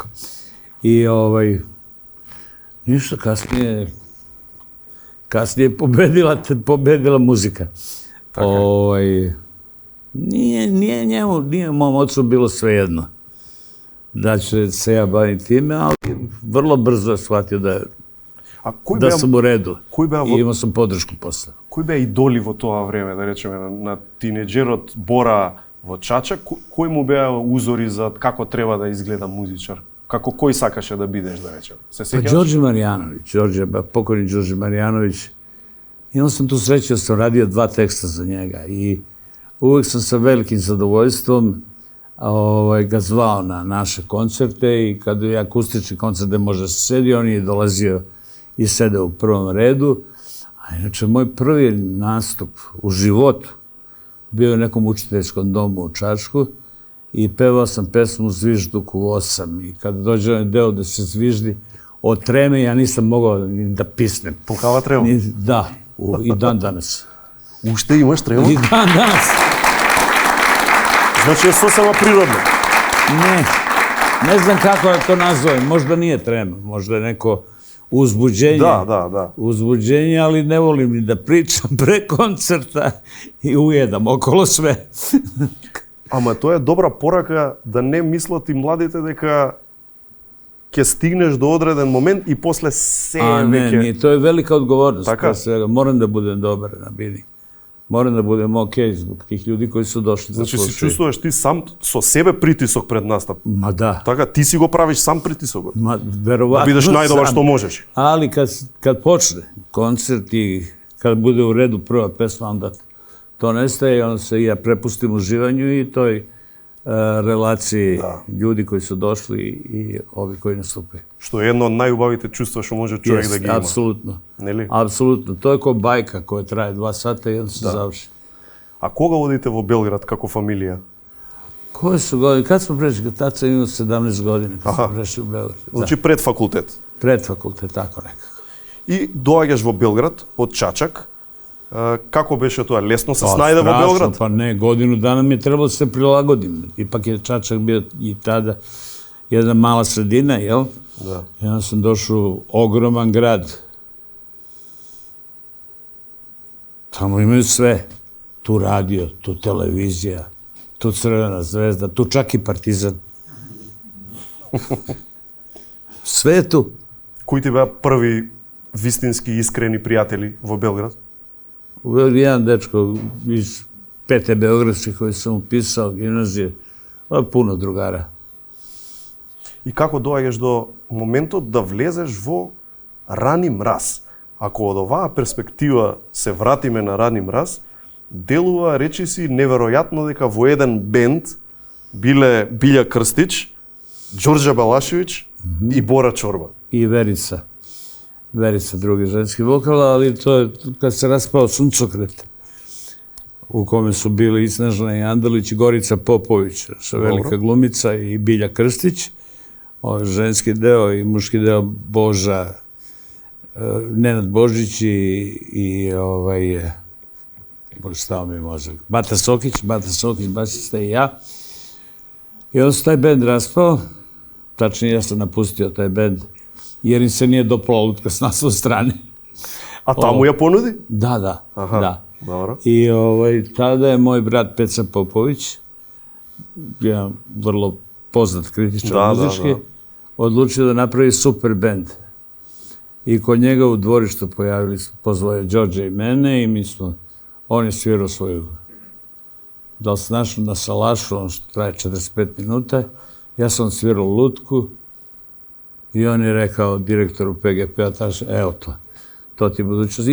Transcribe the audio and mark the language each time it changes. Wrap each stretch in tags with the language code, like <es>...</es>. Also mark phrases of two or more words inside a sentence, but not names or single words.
<sr>I ništa, kasnije je pobedila muzika. Nije mom ocu bilo svejedno da će se ja bavim time, ali vrlo brzo je shvatio da sam u redu i imao sam podršku posle.</sr> <mk>Кои беа идоли во тоа време, да речеме, на тинеџерот Бора во Чачак? Кои му беа узори за како треба да изгледа музичар? Кој сакаше да бидеш, да речеме? Се сеќаваш?</mk> <sr>Pa Đorđe Marjanović, pokojni Đorđe Marjanović. Imao sam tu sreću da sam radio 2 teksta za njega i uvek sam sa velikim zadovoljstvom ga zvao na naše koncerte i kad je akustični koncert gde može se sedi, on je dolazio i sedeo u prvom redu. A inače, moj prvi nastup u životu bio je u nekom učiteljskom domu u Čačku i pevao sam pesmu Zvižduk u 8 i kad dođe onaj deo da se zviždi od treme, ja nisam mogao ni da pisnem. Pukava trema? Da, i dan danas.</sr> <mk>Уште имаш трема?</mk> <sr>И dan danas.</sr> <mk>Значи е сосема природно? Не.</mk> <sr>Ne znam kako da to nazovem, možda nije trema, možda je neko uzbuđenje. Da. Uzbuđenje, ali ne volim ni da pričam pre koncerta i ujedam okolo sve.</sr> <mk>Ама тоа е добра порака да не мислат и младите дека ќе стигнеш до одреден момент и после се Не,</mk> <sr>to je velika odgovornost.</sr> <mk>Така?</mk> <sr>Moram da budem dobar na bini. Moram da budem okej zbog tih ljudi koji su došli da</sr> <mk>Значи</mk> <sr>slušaju.</sr> <mk>си чувствуваш ти сам со себе притисок пред настап.</mk> <sr>Ma da.</sr> <mk>Така, ти си го правиш сам притисокот.</mk> <sr>Ma,</sr> <mk>Да</mk> <sr>verovatno</sr> <mk>бидеш најдобар</mk> <sr>sam.</sr> <mk>што можеш.</mk> <sr>Ali kad počne koncert i kad bude u redu prva pesma, onda to nestaje i onda se ja prepustim uživanju i toj relaciji ljudi koji su došli i ovi koji nastupaju.</sr> <mk>Што е едно од најубавите чувства што може човек да ги има.</mk> <sr>Apsolutno.</sr> <mk>Нели?</mk> <sr>Apsolutno. To je ko bajka koja traje 2 sata i onda se završi.</sr> <mk>А кога одите во Белград како фамилија?</mk> <sr>Koje su godine? Kad smo prešli? Tad sam imao 17 godina kad smo prešli u Beograd. Значи пред факултет. Pred fakultet, tako nekako. И доаѓаш во Белград од Чачак. Како беше тоа? Лесно се снајде во Белград? Pa ne, godinu dana mi je trebalo da se prilagodim. Ipak je Čačak bio i tada jedna mala sredina, jel? Da. I onda sam došao u ogroman grad. Tamo imaju sve. Tu radio, tu televizija, tu Crvena zvezda, tu čak i Partizan. Sve je tu.</sr> <mk>Кои ти беа први вистински искрени пријатели во Белград?</mk> <sr>Jedan dečko iz 5. Beogradske koji sam upisao gimnazije, puno drugara.</sr> <mk>И како доаѓаш до моментот да влезеш во Рани мраз? Ако од оваа перспектива се вратиме на Рани мраз, делува речиси неверојатно дека во еден бенд биле Билја Крстич, Ѓорđe Балашевиć и Бора Чорба.</mk> <sr>I Verica. Verica, drugi ženski vokal, ali to je kad se raspao Suncokret, u kome su bili i Snežana Andelić i Gorica Popović, velika glumica, i Bilja Krstić, ženski deo i muški deo Boža, Nenad Božić i stao mi mozak, Bata Sokić, basista i ja. I onda se taj bend raspao, tačnije ja sam napustio taj bend, jer im se nije dopala lutka s naslovne strane.</sr> <mk>А таму ја понуди?</mk> <sr>Da. Dobro. I tada je moj brat Peca Popović, jedan vrlo poznat kritičar muzički, odlučio da napravi super bend. I kod njega u dvorištu pozvao je Đorđe i mene i on je svirao svoju, da li se našao na salašu, ono što traje 45 minuta, ja sam svirao lutku i on je rekao direktoru PGP-a, evo to ti je budućnost.</sr>